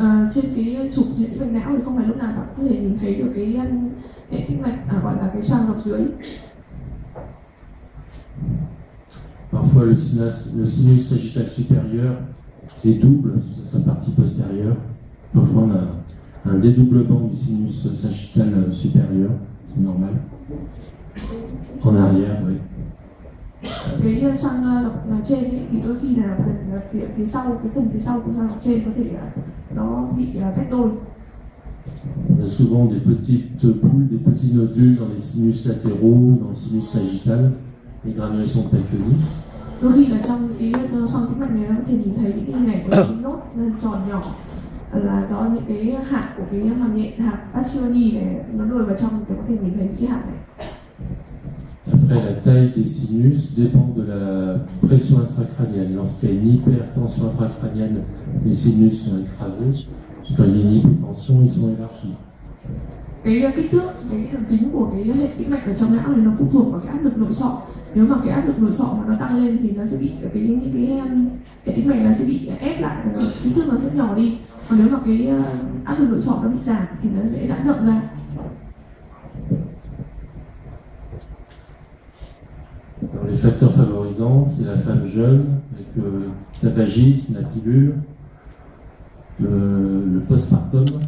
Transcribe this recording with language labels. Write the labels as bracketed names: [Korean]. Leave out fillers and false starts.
[Vietnamese] Trên cái trục hệ tĩnh mạch não thì không phải lúc nào ta có thể nhìn thấy được cái hệ tĩnh mạch gọi là cái xoang dọc dưới. [French] Parfois le sinus sagittal supérieur est double dans sa partie postérieure. Parfois on a un dédoublement du sinus sagittal supérieur, c'est normal. En arrière, oui. [Vietnamese] Cái xoang dọc trên ấy, thì đôi khi là phía sau, cái phần phía sau của xoang dọc trên có thể nó bị tách đôi. [French] On a souvent des petites boules, des petits nodules dans les sinus latéraux, dans le sinus sagittal, les granulations de Pacchioni. [Vietnamese] Đôi khi là trong cái xoang tĩnh mạch này nó có thể nhìn thấy những cái hình ảnh của cái nốt tròn nhỏ, là có những cái hạt của cái màng nhện, hạt Pacchioni này nó lùi vào trong thì có thể nhìn thấy những cái hạt này. [French] Après, la taille des sinus dépend de la pression intracrânienne. Lorsqu'il y a une hypertension intracrânienne, les sinus sont écrasés. Quand il y a une hypotension, ils sont élargis. [Vietnamese] Cái kích thước, cái đường kính của cái hệ tĩnh mạch ở trong não này nó phụ thuộc vào cái áp lực nội sọ. Nếu mà cái áp lực nội sọ mà nó tăng lên thì nó sẽ bị những cái hệ tĩnh mạch nó sẽ bị ép lại, kích thước nó sẽ nhỏ đi. Còn nếu mà cái áp lực nội sọ nó bị giảm thì nó sẽ giãn rộng ra. [French] Alors, les facteurs favorisants, c'est la femme jeune, avec le tabagisme, la pilule, le postpartum.